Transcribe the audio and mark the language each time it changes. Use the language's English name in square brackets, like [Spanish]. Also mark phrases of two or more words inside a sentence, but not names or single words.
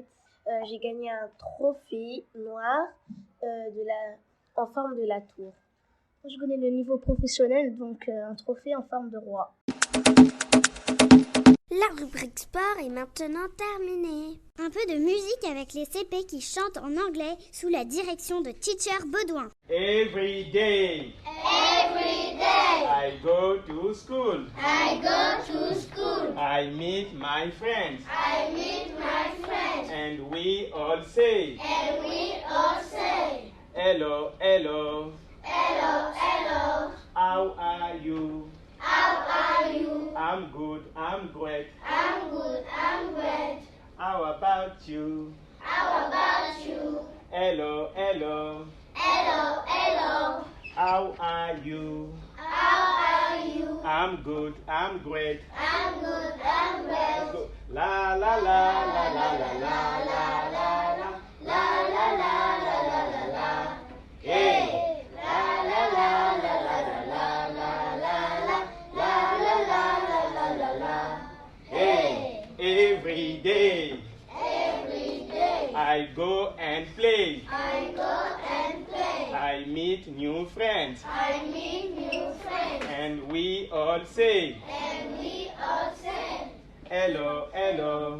[French] J'ai gagné un trophée noir en forme de la tour. Je connais le niveau professionnel, donc un trophée en forme de roi. La rubrique sport est maintenant terminée. Un peu de musique avec les CP qui chantent en anglais sous la direction de Teacher Baudouin. [English] Every day. I go to school. I meet my friends. And we all say. Hello. How are you? I'm good. I'm great. How about you? Hello. How are you? I'm good. I'm great. La la la la la la la la la la la la la. Hey. La la la la la la la la la la. Hey. Every day. I go and play. I meet new friends. And we all say. Hello.